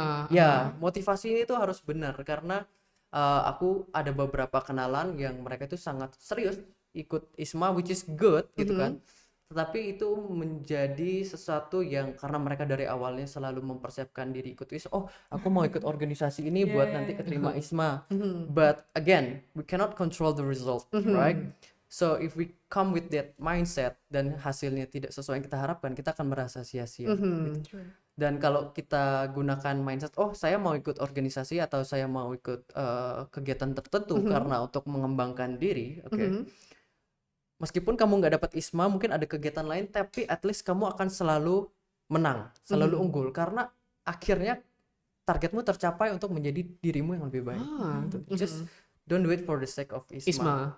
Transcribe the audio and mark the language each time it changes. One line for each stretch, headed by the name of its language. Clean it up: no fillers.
Indonesian: Ya, motivasi ini tuh harus benar, karena aku ada beberapa kenalan yang mereka itu sangat serius ikut ISMA,
English: which is good
Indonesian: gitu kan. Tetapi itu menjadi sesuatu yang karena mereka dari awalnya selalu mempersiapkan diri ikut ISMA, aku mau ikut organisasi ini buat nanti keterima ISMA.
English: But again, we cannot control the result, right? So if we come with that mindset
Indonesian: dan hasilnya tidak sesuai yang kita harapkan, kita akan merasa sia-sia. Gitu. Dan kalau kita gunakan mindset, saya mau ikut organisasi atau saya mau ikut kegiatan tertentu karena untuk mengembangkan diri, meskipun kamu nggak dapat ISMA, mungkin ada kegiatan lain, tapi
English: at least
Indonesian: kamu akan selalu menang, selalu unggul, karena akhirnya targetmu tercapai untuk menjadi dirimu yang lebih baik.
English: Just don't do it for the sake of ISMA.